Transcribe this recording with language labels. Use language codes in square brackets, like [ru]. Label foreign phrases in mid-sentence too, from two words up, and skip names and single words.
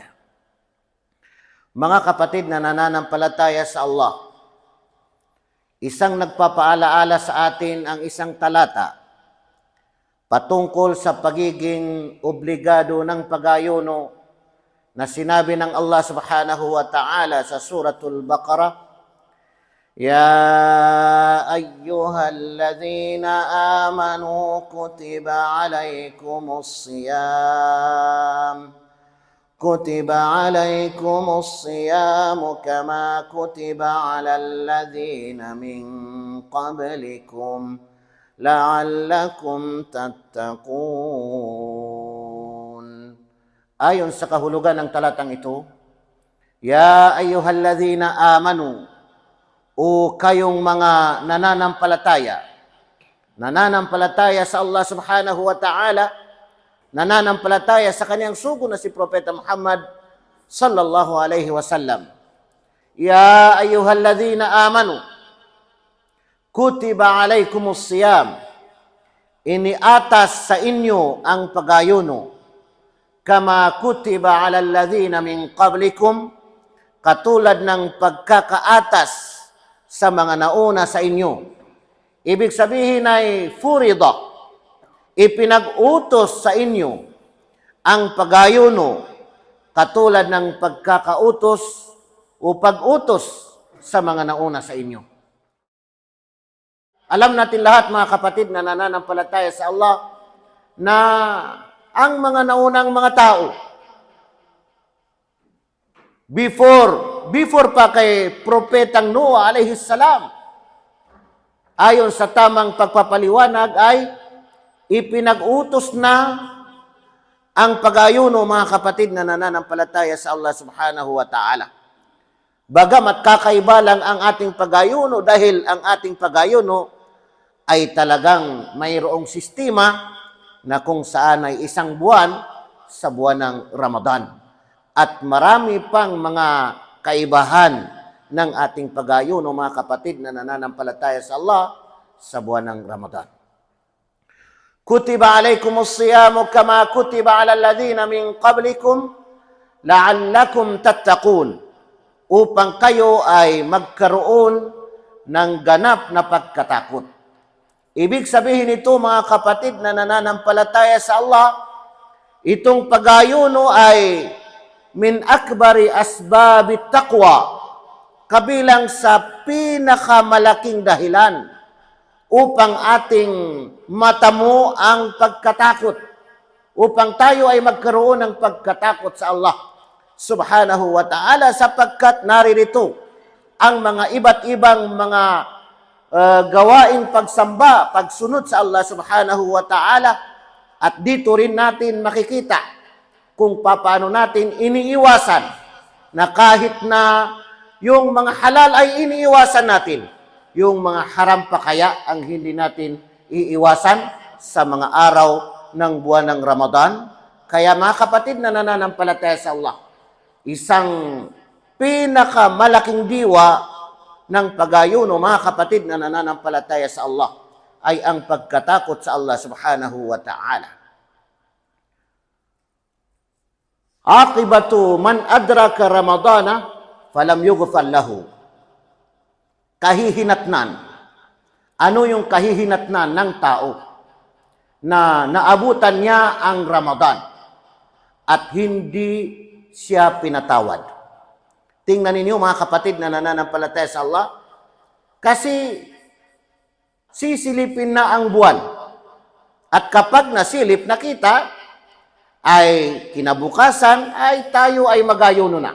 [tl] Mga kapatid na nananampalataya sa Allah, isang nagpapaalaala sa atin ang isang talata patungkol sa pagiging obligado ng pag-ayuno na sinabi ng Allah [ar] سبحانه وتعالى [tl] sa suratul Baqarah, Ya [ar] أيها الذين آمنوا كتب عليكم الصيام كتب عليكم الصيام كما كتب على الذين من قبلكم لعلكم تتقون. [tl] Ayon sa kahulugan ng talatang ito, [ar] يا أيها الذين آمنوا, [tl] o kayong mga nananampalataya sa Allah [ar] سبحانه وتعالى, [tl] nananampalataya sa kanyang sugo na si Propeta Muhammad [ar] صلى الله عليه وسلم. يا أيها الذين آمنوا، كتب عليكم الصيام, [tl] iniatas sa inyo ang pag-ayuno, [ar] كما كتب على الذين من قبلكم, [tl] katulad ng pagkakaatas sa mga nauna sa inyo. Ibig sabihin ay furida, ipinag-utos sa inyo ang pag-ayuno katulad ng pagkakautos o pag-utos sa mga nauna sa inyo. Alam natin lahat, mga kapatid na nananampalataya sa Allah, na ang mga naunang mga tao, before pa kay Propetang Noah [ar] عليه السلام, [tl] ayon sa tamang pagpapaliwanag ay ipinag-utos na ang pag-ayuno, mga kapatid na nananampalataya sa Allah [ar] سبحانه وتعالى. [tl] Bagamat kakaiba lang ang ating pag-ayuno dahil ang ating pag-ayuno ay talagang mayroong sistema na kung saan ay isang buwan sa buwan ng Ramadan. At marami pang mga kaibahan ng ating pag-ayuno, mga kapatid na nananampalataya sa Allah sa buwan ng Ramadan. [ar] كتب عليكم الصيام كما كتب على الذين من قبلكم لعلكم تتقون, [tl] upang kayo ay magkaroon ng ganap na pagkatakot. Ibig sabihin ito, mga kapatid na nananampalataya sa Allah, itong pag-ayuno ay [ar] من أكبر أسباب التقوى, [tl] kabilang sa pinakamalaking dahilan upang ating matamo ang pagkatakot, upang tayo ay magkaroon ng pagkatakot sa Allah [ar] سبحانه وتعالى, [tl] sapagkat naririto ang mga iba't ibang mga gawaing pagsamba, pagsunod sa Allah [ar] سبحانه وتعالى, [tl] at dito rin natin makikita kung paano natin iniiwasan na kahit na yung mga halal ay iniiwasan natin, yung mga haram pa kaya ang hindi natin iiwasan sa mga araw ng buwan ng Ramadan. Kaya mga kapatid na nananampalataya sa Allah, isang pinakamalaking diwa ng pag-ayuno, mga kapatid na nananampalataya sa Allah, ay ang pagkatakot sa Allah [ar] سبحانه وتعالى. عاقبة من أدرك رمضان فلم يغفر له. [tl] Kahihinatnan. Ano yung kahihinatnan ng tao na naabutan niya ang Ramadan at hindi siya pinatawad? Tingnan ninyo, mga kapatid na nananampalataya sa Allah, kasi sisilipin na ang buwan At kapag nasilip na kita, ay kinabukasan ay tayo ay mag-ayuno na.